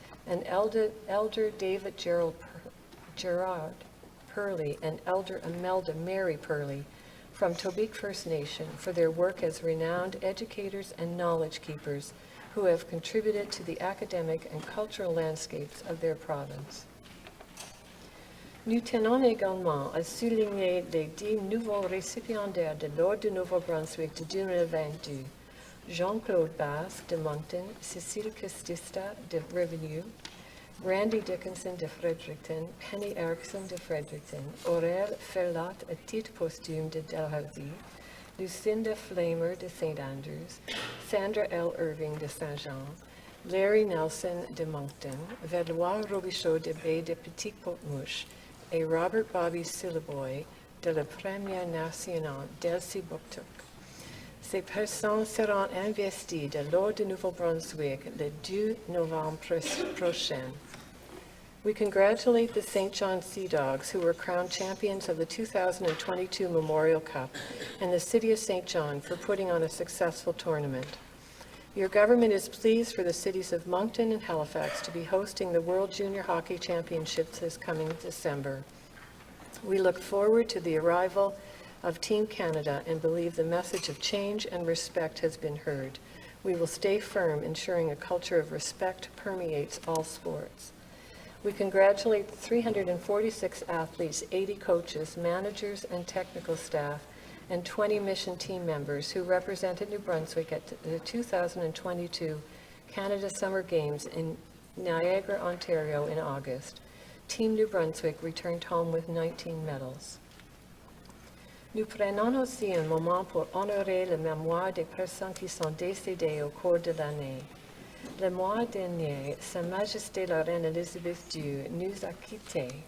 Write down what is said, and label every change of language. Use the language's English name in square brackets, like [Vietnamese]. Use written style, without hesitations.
[English] And Elder David Gerard Purley and Elder Imelda Mary Purley from Tobique First Nation for their work as renowned educators and knowledge keepers who have contributed to the academic and cultural landscapes of their province. [French] Nous tenons également à souligner les 10 nouveaux récipiendaires de l'Ordre du Nouveau-Brunswick de 2022. Jean-Claude Basque de Moncton, Cécile Costista de Revenue, Randy Dickinson de Fredericton, Penny Erickson de Fredericton, Aurèle Ferlat à titre posthume de Dalhousie, Lucinda Flamer de St. Andrews, Sandra L. Irving de Saint-Jean, Larry Nelson de Moncton, Valois Robichaud de Baie de Petite-Porte-Mouche, et Robert Bobby Sillaboy de la Première Nationale d'Elsie-Buktuk. Ces personnes seront investies de l'Ordre du Nouveau-Brunswick le 2 novembre prochain. [English] We congratulate the St. John Sea Dogs, who were crowned champions of the 2022 Memorial Cup, and the City of St. John for putting on a successful tournament. Your government is pleased for the cities of Moncton and Halifax to be hosting the World Junior Hockey Championships this coming December. We look forward to the arrival of Team Canada and believe the message of change and respect has been heard. We will stay firm, ensuring a culture of respect permeates all sports. We congratulate 346 athletes, 80 coaches, managers, and technical staff, and 20 mission team members who represented New Brunswick at the 2022 Canada Summer Games in Niagara, Ontario in August. Team New Brunswick returned home with 19 medals. [French] Nous prenons aussi un moment pour honorer la mémoire des personnes qui sont décédées au cours de l'année. Le mois dernier, Sa Majesté la Reine Élisabeth II nous a quittés.